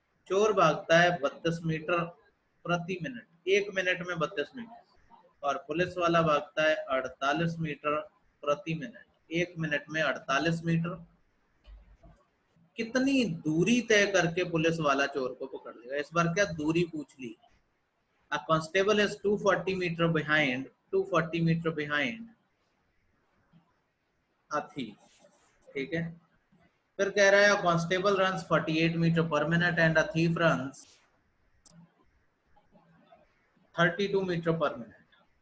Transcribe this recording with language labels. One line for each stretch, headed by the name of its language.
Hindi: चोर भागता है 32 मीटर प्रति मिनट, 1 मिनट में 32 मीटर, और पुलिस वाला भागता है 48 मीटर प्रति मिनट, 1 मिनट में 48 मीटर। कितनी दूरी तय करके पुलिस वाला चोर को पकड़ लेगा? इस बार क्या दूरी पूछ ली।
English: A constable is 240 meter behind, 240 meter behind a thief,
Hindi: ठीक है। फिर कह रहा है
English: Constable runs 48 metre per minute and a thief runs 32 metre per minute.